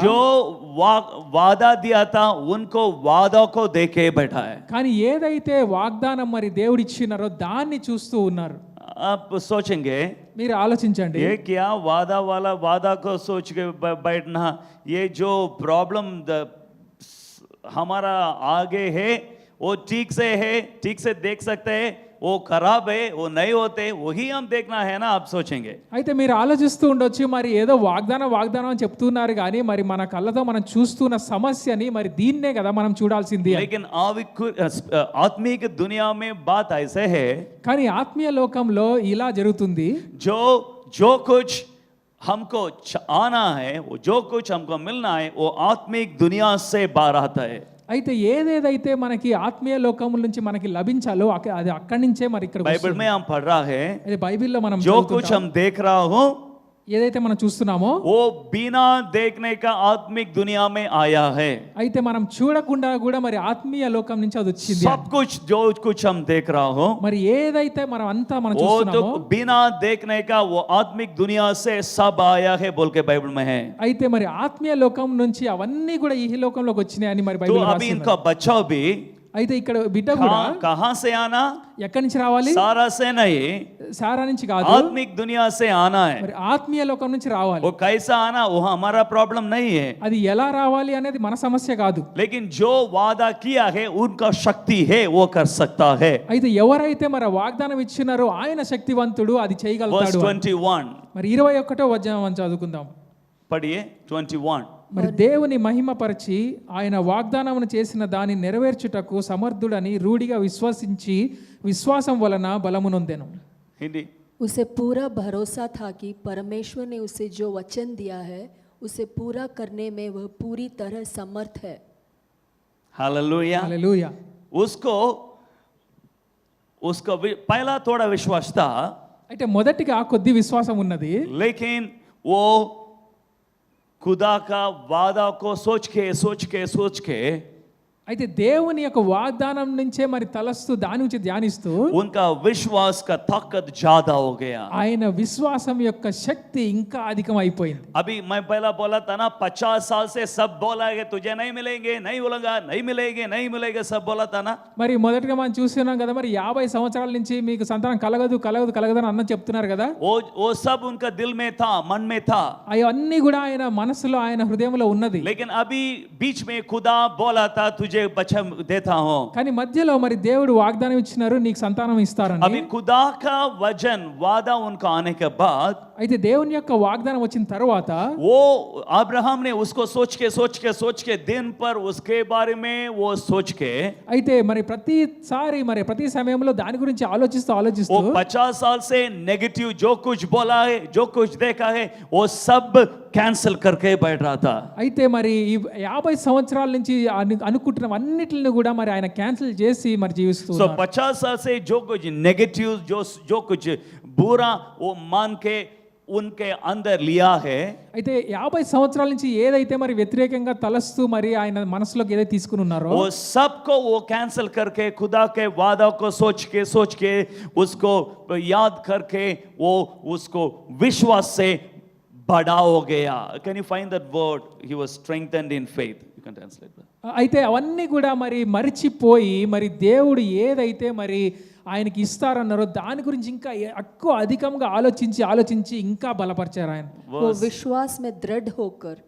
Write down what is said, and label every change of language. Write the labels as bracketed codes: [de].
[hi] जो वादा दिया था उनको वादा को देखे बैठा है. [te] కానీ ఏదైతే వాగ్దానం మరి దేవుడు ఇచ్చినారో దాన్ని చూస్తూ ఉన్నారు. [hi] आप सोचेंगे [te] మీరు ఆలోచించండి, [hi] ये क्या वादा को सोच के बैठना, ये जो प्रॉब्लम हमारा आगे है वो ठीक से है, ठीक से देख सकते हैं, वो खराब है, वो नहीं होते, वही हम देखना है ना. आप सोचेंगे. [te] అయితే మీరు ఆలోచిస్తూ ఉండొచ్చు, మరి ఏదో వాగ్దానం అని చెప్తున్నారు కానీ మరి మన కళ్ళతో మనం చూస్తున్న సమస్యని మరి దీన్నే కదా మనం చూడాల్సింది. [hi] लेकिन आत्मिक दुनिया में बात ऐसे है, [te] కానీ ఆత్మీయ లోకంలో ఇలా జరుగుతుంది, [hi] जो कुछ हमको आना है, वो जो कुछ हमको मिलना है वो आत्मिक दुनिया से बाहर आता है. [te] అయితే ఏదేదైతే మనకి ఆత్మీయ లోకం నుంచి మనకి లభించాలో అది అక్కడి నుంచే మరి ఇక్కడ [hi] बाइबल में हम पढ़ रहा है, [te] ఇది బైబిల్లో మనం [hi] जो कुछ हम देख रहा हूं [te] ఏదైతే మనం చూస్తున్నామో [hi] वो बिना देखने का आत्मिक दुनिया में आया है. [te] అయితే మనం చూడకుండా కూడా మరి ఆత్మీయ లోకం నుంచి అది వచ్చింది. [hi] सब कुछ जो कुछ हम देख रहा हूं [te] మరి ఏదైతే మనం అంతా మనం [hi] वो तो [te] చూస్తున్నామో [hi] बिना देखने का वो आत्मिक दुनिया से सब आया है बोल के बाइबल में है. [te] అయితే మరి ఆత్మీయ లోకం నుంచి అవన్నీ కూడా ఈ లోకంలోకి వచ్చినాయి అని మరి [hi] तो [te] బైబిల్ [hi] अभी [te] రాసి [hi] इनका बच्चा भी [te] అయితే ఇక్కడ బిడ్డ కూడా [hi] कहां से आना, [te] ఎక్కడి నుంచి రావాలి? [hi] सारा से नहीं, [te] సారా నుంచి కాదు, [hi] आत्मिक दुनिया से आना है. [te] మరి ఆత్మీయ లోకం నుంచి రావాలి. [hi] वो कैसा आना वो हमारा प्रॉब्लम नहीं है, [te] అది ఎలా రావాలి అనేది మన సమస్య కాదు. [hi] लेकिन जो वादा किया है उनका शक्ति है वो कर सकता है. [te] అయితే ఎవరైతే మరి వాగ్దానం ఇచ్చినారో ఆయన శక్తివంతుడు, అది [en] Verse [te] చేయగలుగుతాడు. 21 మరి 21వ వచనం చదువుకుందాం. [hi] पढ़िए 21. [te] మరి దేవుని మహిమపరిచి ఆయన వాగ్దానమును చేసిన దాన్ని నెరవేర్చుటకు సమర్థుడని రూఢిగా విశ్వసించి విశ్వాసం వలన బలమునొందెను. [hi] हिंदी. उसे पूरा भरोसा था कि परमेश्वर ने उसे जो वचन दिया है उसे पूरा करने में वह पूरी तरह समर्थ है. हालेलुया। [te] హల్లెలూయా. [hi] उसको उसका पहला थोड़ा विश्वास था, [te] అయితే మొదటిగా కొద్ది విశ్వాసం ఉన్నది. [hi] लेकिन वो खुदा का वादा को सोच के [te] అయితే దేవుని యొక్క వాగ్దానం నుంచే మరి తలస్తూ దాని నుంచి ధ్యానిస్తూ [hi] उनका विश्वास का ताकत ज्यादा हो गया। [te] ఆయన విశ్వాసం యొక్క శక్తి ఇంకా అధికం అయిపోయింది. [hi] अभी मैं पहला बोला था ना, 50 साल से सब बोला है तुझे नहीं मिलेंगे, नहीं बोलेगा, नहीं मिलेगा, सब बोला था ना। [te] మరి మొదటిగా మనం చూస్తున్నాం కదా, మరి 50 సంవత్సరాల నుంచి మీకు సంతానం కలగదు అని అన్న చెప్తున్నారు కదా. [hi] वो सब उनका दिल में था, मन में था, [te] అవన్నీ కూడా ఆయన మనసులో ఆయన హృదయంలో ఉన్నది. [hi] लेकिन अभी बीच में खुदा बोला था तुझे बच्चा देता हूं। [te] కానీ మధ్యలో మరి దేవుడు వాగ్దానం ఇచ్చినారు నీకు సంతానం ఇస్తారని. [hi] अभी खुदा का वचन वादा उनका आने के बाद, [te] అయితే దేవుని యొక్క వాగ్దానం వచ్చిన తర్వాత [hi] वो अब्राहम ने उसको सोच के दिन पर उसके बारे में वो सोच के [te] అయితే మరి ప్రతిసారి మరి ప్రతి సమయంలో దాని గురించి ఆలోచిస్తూ [hi] वो 50 साल से नेगेटिव जो कुछ बोला है, जो कुछ देखा है, वो सब कैंसिल करके बैठ रहा था। [te] అయితే మరి ఈ 50 సంవత్సరాల నుంచి అనుకుంటున్న అన్నిటిని కూడా మరి ఆయన క్యాన్సిల్ చేసి మరి జీవిస్తూ [hi] सो 50 साल से जो कुछ नेगेटिव जो कुछ बुरा वो मान के उनके अंदर लिया है, [te] అయితే 50 సంవత్సరాల నుంచి ఏదైతే మరి వ్యతిరేకంగా తలస్తూ మరి ఆయన మనసులోకి ఏదైతే తీసుకుని ఉన్నారో [hi] वो सबको वो कैंसिल करके खुदा के वादा को सोच के उसको याद करके वो उसको विश्वास से बड़ा हो गया। [en] Can you find that word? He was strengthened in faith. You can translate that. [te] అయితే అవన్నీ కూడా మరి మరిచిపోయి మరి దేవుడు ఏదైతే మరి ఆయనకి ఇస్తారన్నారో దాని గురించి ఇంకా ఎక్కువ అధికంగా ఆలోచించి ఇంకా బలపరిచారు ఆయన. [hi] वो विश्वास में दृढ़ होकर,